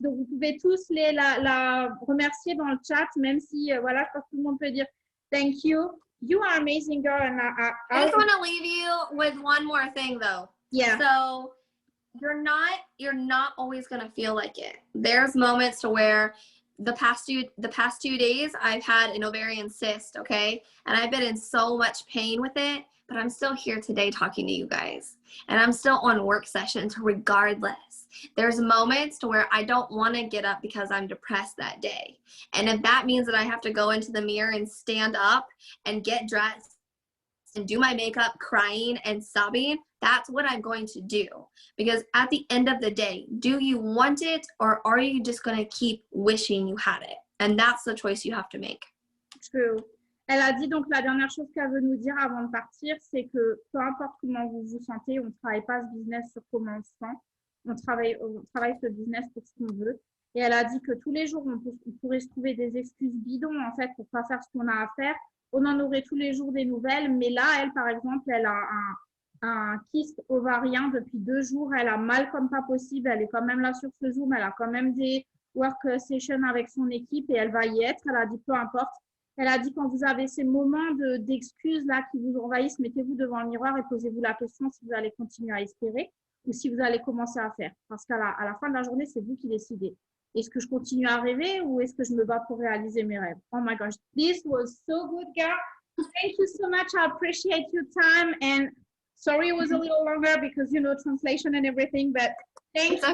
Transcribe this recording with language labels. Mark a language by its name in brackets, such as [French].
[French] Donc, vous pouvez tous la remercier dans le chat, même si, voilà, je pense que tout le monde peut dire [English] thank you. You are amazing, girl. And I just want to leave you with one more thing, though. Yeah. So you're not always going to feel like it. There's moments to where the past 2 days, I've had an ovarian cyst, okay? And I've been in so much pain with it, but I'm still here today talking to you guys. And I'm still on work sessions regardless. There's moments to where I don't want to get up because I'm depressed that day. And if that means that I have to go into the mirror and stand up and get dressed and do my makeup crying and sobbing, that's what I'm going to do. Because at the end of the day, do you want it or are you just going to keep wishing you had it? And that's the choice you have to make. True. [French] Elle a dit donc la dernière chose qu'elle veut nous dire avant de partir, c'est que peu importe comment vous vous sentez, on ne travaille pas ce business sur comment on se sent. On travaille ce business pour ce qu'on veut. Et elle a dit que tous les jours, on pourrait se trouver des excuses bidons en fait pour pas faire ce qu'on a à faire. On en aurait tous les jours des nouvelles, mais là, elle, par exemple, elle a un kyste ovarien depuis 2 jours. Elle a mal comme pas possible. Elle est quand même là sur ce Zoom. Elle a quand même des work sessions avec son équipe et elle va y être. Elle a dit peu importe. Elle a dit quand vous avez ces moments d'excuses là qui vous envahissent, mettez-vous devant le miroir et posez-vous la question si vous allez continuer à espérer ou si vous allez commencer à faire. Parce qu'à la fin de la journée, c'est vous qui décidez. Est-ce que je continue à rêver ou est-ce que je me bats pour réaliser mes rêves? [English] Oh my gosh, this was so good, girl. Thank you so much. I appreciate your time. And sorry it was a little longer because, you know, translation and everything, but thank you.